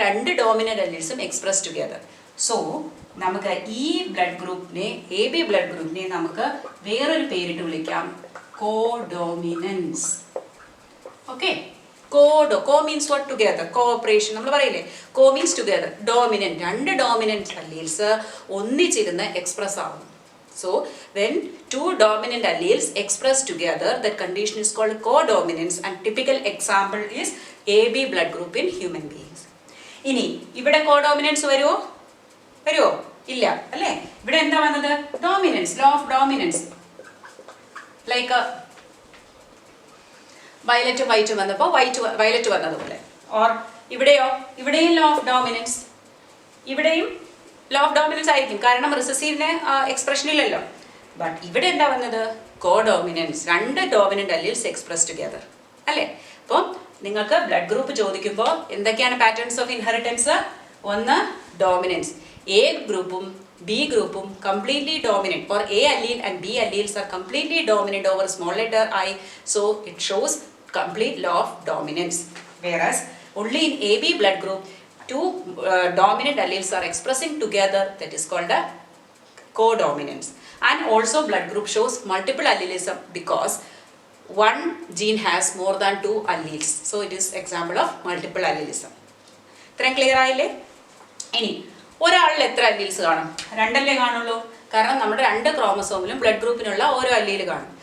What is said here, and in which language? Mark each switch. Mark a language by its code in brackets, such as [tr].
[ml] 2 [en] Dominant അല്ലീൽസും express together. [ml] So നമുക്ക് ഈ blood ഗ്രൂപ്പിനെ, AB ബ്ലഡ് ഗ്രൂപ്പിനെ നമുക്ക് വേറൊരു പേരിട്ട് വിളിക്കാം, കോഡോമിനൻസ്. [en] Okay, co means what? Together, cooperation. [ml] നമ്മൾ പറയില്ലേ [en] Co means together. [ml] Dominant, 2 dominant alleles ഒന്നിച്ചിരുന്ന് എക്സ്പ്രസ് ആവുന്നു. [en] So when 2 dominant alleles express together, that condition is called codominance, and typical example is AB blood group in human beings. [ml] ഇനി ഇവിടെ കോഡോമിനൻസ് വരുമോ? ഇല്ല അല്ലേ? ഇവിടെ എന്താ വന്നത്? [en] Dominance, law of dominance. [ml] Like violet white വന്നപ്പോൾ വയലറ്റ് വന്നതുപോലെ. ഓർ ഇവിടെയോ? ഇവിടെയും ലോ ഓഫ് ഡോമിനൻസ്. ഇവിടെയും ലോ ഓഫ് ഡോമിനൻസ് ആയിരിക്കും, കാരണം റിസസീവിന് എക്സ്പ്രഷനില്ലല്ലോ. ബട്ട് ഇവിടെ എന്താ വന്നത്? കോഡോമിനൻസ്. 2 [en] dominant alleles express together [ml] അല്ലേ? അപ്പോൾ നിങ്ങൾക്ക് ബ്ലഡ് ഗ്രൂപ്പ് ചോദിക്കുമ്പോൾ എന്തൊക്കെയാണ് പാറ്റേൺസ് ഓഫ് ഇൻഹെറിറ്റൻസ്? ഒന്ന് ഡോമിനൻസ്. എ ഗ്രൂപ്പും ബി ഗ്രൂപ്പും completely dominant, [en] or A allele and B alleles are completely dominant over small letter I, so it shows complete law of dominance. Whereas only in AB blood group 2 dominant alleles are expressing together, that is called a codominance. And also blood group shows multiple allelism because one gene has more than 2 alleles, so it is example of multiple allelism. [ml] ഇത്രയും clear ആയില്ലേ? ഇനി ഒരാളിൽ എത്ര alleles കാണും? 2 അല്ലേ കാണുള്ളൂ, കാരണം നമ്മുടെ 2 ക്രോമസോമിലും ബ്ലഡ് ഗ്രൂപ്പിനുള്ള ഓരോ അല്ലീൽ കാണും.